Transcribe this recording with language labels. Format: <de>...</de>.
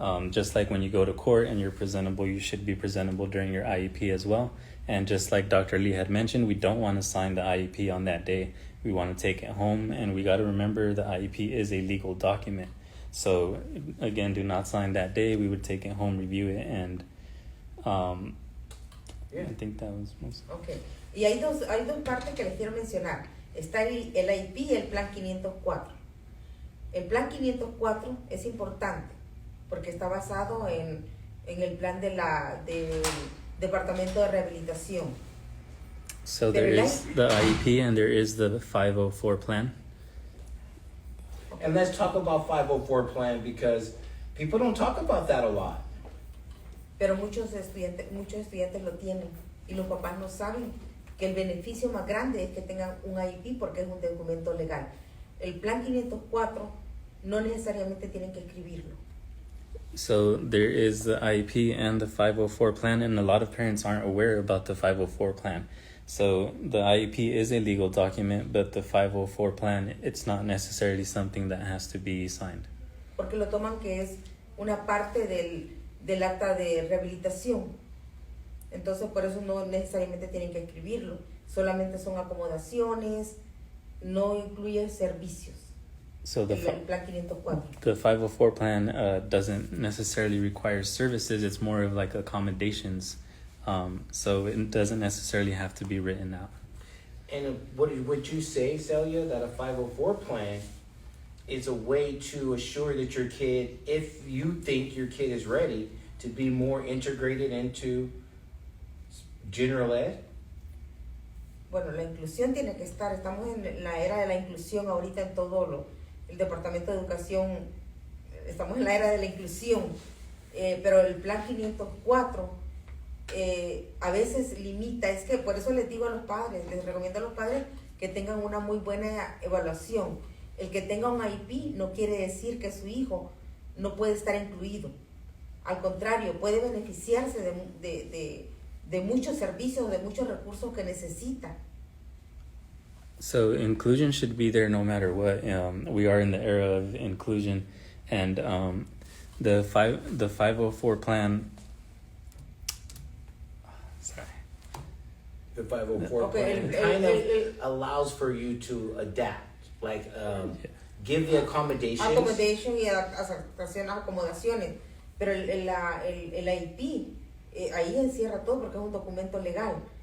<en>Just like when you go to court and you're presentable, you should be presentable during your IEP as well. And just like Dr. Lee had mentioned, we don't want to sign the IEP on that day. We want to take it home, and we got to remember the IEP is a legal document. So again, do not sign that day. We would take it home, review it, and I think that was most. Okay.</en> <es>Y hay dos partes que les quiero mencionar. Está el IEP y el Plan 504. El Plan 504 es importante porque está basado en el plan del Departamento de Rehabilitación.</es> <en>So there is the IEP and there is the 504 plan. And let's talk about 504 plan, because People don't talk about that a lot.</en> <es>Pero muchos estudiantes lo tienen y los papás no saben que el beneficio más grande es que tengan un IEP porque es un documento legal. El plan 504 no necesariamente tienen que escribirlo.</es> <en>So there is the IEP and the 504 plan, and a lot of parents aren't aware about the 504 plan. So the IEP is a legal document, but the 504 plan, it's not necessarily something that has to be signed.</en> <es>Porque lo toman que es una parte del acta de rehabilitación. Entonces por eso no necesariamente tienen que escribirlo. Solamente son acomodaciones, no incluye servicios.</es> <en>So the</en> <es>El plan 504.</es> <en>the 504 plan doesn't necessarily require services. It's more of like accommodations. So it doesn't necessarily have to be written out. And would you say, Celia, that a 504 plan is a way to assure that your kid, if you think your kid is ready, to be more integrated into general ed?</en> <es>Bueno, la inclusión tiene que estar. Estamos en la era de la inclusión ahorita en todo el Departamento de Educación. Estamos en la era de la inclusión. Pero el plan 504 a veces limita. Es que por eso les digo a los padres, les recomiendo a los padres que tengan una muy buena evaluación. El que tenga un IEP no quiere decir que su hijo no puede estar incluido. Al contrario, puede beneficiarse de muchos servicios, de muchos recursos que necesita.</es> <en>So inclusion should be there no matter what. We are in the era of inclusion, and the 504 plan. Sorry. The 504 Okay, plan kind of allows for you to adapt, like give the accommodations.</en> <es>Accommodation y acomodaciones. Pero el IEP ahí encierra todo porque es un documento legal.</es>